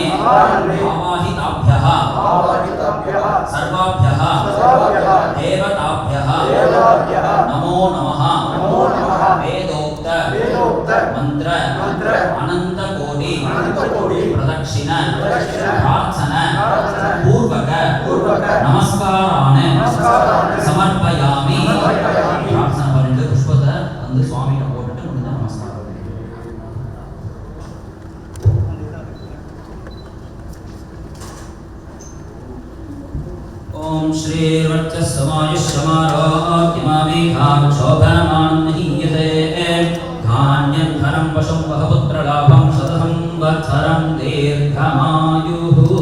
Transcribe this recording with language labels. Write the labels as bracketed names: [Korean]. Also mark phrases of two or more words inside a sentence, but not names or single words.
[Sanskrit] आवाहिताभ्यः सर्वाभ्यः देवताभ्यः नमो नमः वेदोक्त मंत्र अनंतकोटि प्रदक्षिण प्रार्थना पूर्वक नमस्कारान् समर्पयामि प्रार्थना [Tamil] பண்ணிட்டு புஷ்பத்தை வந்து சுவாமிகிட்ட போட்டுட்டு முடிஞ்ச நமஸ்காரம் [Sanskrit] ओम श्री वर्चस्समायुष्यमारोग्यमामेघाक्षोभमानं महीयते धान्यं धनं वशं वहपुत्रलाभं शतसं वत्सरं दीर्घमायुः